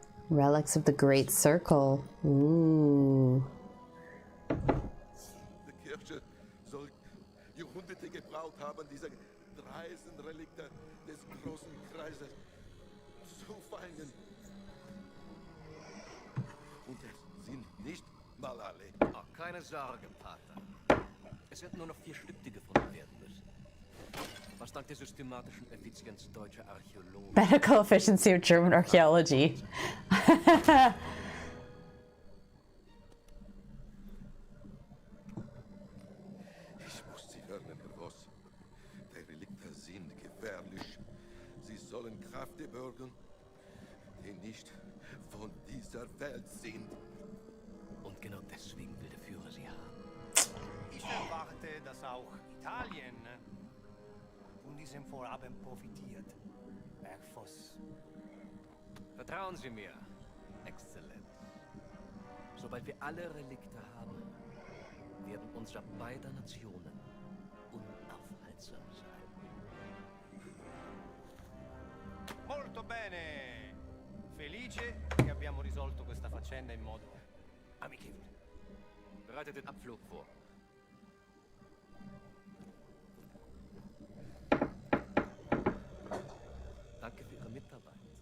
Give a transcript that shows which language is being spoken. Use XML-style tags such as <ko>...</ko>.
<en>Relics of the Great Circle. Ooh.</en> <de>Die Kirche soll Jahrhunderte gebraucht haben, diese dreisten Relikte des großen Kreises zu fangen. Und es sind nicht mal alle. Oh, keine Sorge, Pater. Es wird nur noch 4 Stück, die gefunden werden müssen. Was dank der systematischen Effizienz deutscher Archäologen...</de> <en>Medical efficiency of German archaeology.</en> <de>Ich muss Sie hören, Herr Voss. Die Relikte sind gefährlich. Sie sollen Kräfte bergen, die nicht von dieser Welt sind. Und genau deswegen will der Führer sie haben. Ich erwarte, dass auch Italien von diesem Vorhaben profitiert. Herr Voss. Vertrauen Sie mir, Exzellenz. Sobald wir alle Relikte haben, werden unsere beider Nationen unaufhaltsam sein.</de> <it>Molto bene! Felice che abbiamo risolto questa faccenda in modo amichevole.</it> <de>Bereitet den Abflug vor. Danke für Ihre Mitarbeit.</de>